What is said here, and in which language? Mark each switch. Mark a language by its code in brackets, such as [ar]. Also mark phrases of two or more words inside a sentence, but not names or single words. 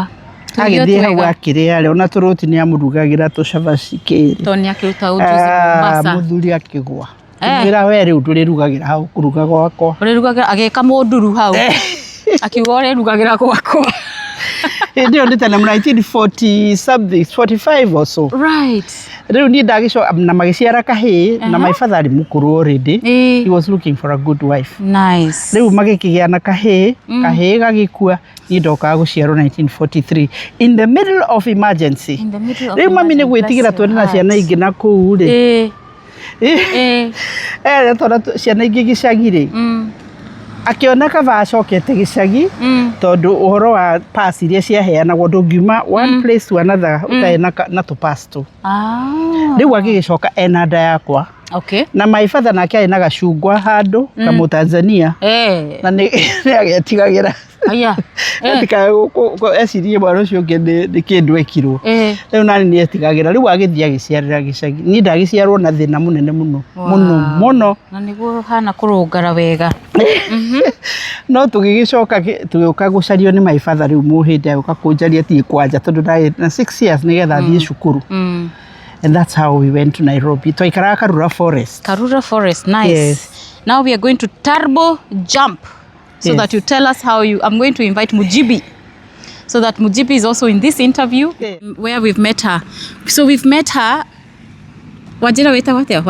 [ki] Agĩthiĩ hau akĩrĩa rĩ ona tũrũti nĩ amũrugagĩra tũcabaci kĩrĩ. Tondũ nĩ akĩruta ujuzi Mombasa. Mũthuri akĩgwa. Wĩra we rĩu ndũrĩrugagĩra hau kũruga gwakwa. Ũrĩrugagĩra agĩka mũnduru hau. Akiuga ũrĩrugagĩra gwakwa. Hĩndĩ ĩyo nĩ tene 1940 something 45 [en] or so. Right. [ki] Rĩu niĩ ndagĩcoka na magĩciara kahĩĩ na [en] my father [ki] arĩ mũkũrũ already. [en] He was looking for a good wife. Nice. [ki] Rĩu magĩkĩgĩa na kahĩĩ gagĩkua niĩ ndokaga gũciarwo 1943 [en] in the middle of emergency. [ki] Rĩu mami nĩ gwĩtigĩra twende na ciana ingĩ na kũu rĩ. Tondũ ciana ingĩ gĩcagi rĩ. Akĩona kaba acokete gĩcagi tondũ ũhoro wa pass iria ciaheanagwo ndũngiuma [en] one place to another [ki] ũtarĩ na tũpass tu. Rĩu agĩgĩcoka ena nda yakwa. Na [en] my father [ki] nake arĩ na gacungwa handũ kamũ Tanzania na nĩ agĩtigagĩra ecirie mwana ũcio ũngĩ nĩ kĩndũ ekirwo. Rĩu nani nĩ etigagĩra rĩu agĩthiĩ agĩciarĩra gĩcagi. Niĩ ndagĩciarwo na thĩna mũnene mũno. Na nĩguo hana kũrũngara wega. No tũgĩgĩcoka tũgĩũka gũcario nĩ [en] my father [ki] rĩu mũhĩndĩ agĩũka kũnjaria thiĩ kwanja tondũ ndarĩ na 6 years nĩgetha thiĩ cukuru. [en] And that's how we went to Nairobi. [ki] Twaikaraga Karura Forest. [en] Karura Forest, nice. Yes. Now we are going to turbo jump so that you tell us how you... I'm going to invite Mujibi, so that Mujibi is also in this interview, where we've met her. So we've met her... Wajira weta what there?